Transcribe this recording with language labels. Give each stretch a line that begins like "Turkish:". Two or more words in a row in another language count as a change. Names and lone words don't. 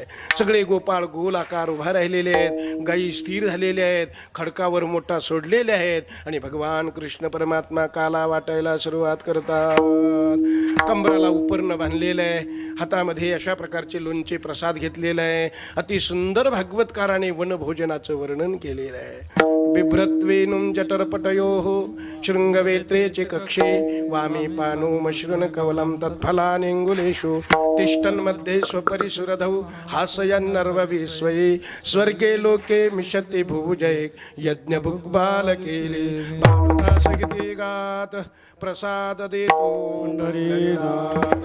Marathi: सगळे गोपाळ गोल आकार उभा राहिलेले आहेत, गायी स्थिर झालेले आहेत, खडकावर मोठा सोडलेले आहेत, आणि भगवान कृष्ण परमात्मा काला वाटायला सुरुवात करतात. कंबराला उपर्ण बांधलेलं आहे, हातामध्ये अशा प्रकारचे लोणचे प्रसाद घेतलेला आहे. अति सुंदर भागवतकाराने वनभोजनाचं वर्णन केलेलं आहे.
Sanskrit: बिभ्रत्वेनुं जठरपटयोः शृंगवेत्रेचे कक्षे, वामे पानो मश्रुन कवलं तत्फलानेङ्गुलेषु, तिष्ठन्मध्ये स्वपरिसुरधौ हासयन्नर्वविस्वये, स्वर्गे लोके मिषति भुजैक यज्ञभुग्बाल केले,
Marathi: बालुदासगीते गात प्रसाद देतो पंढरीनाथ.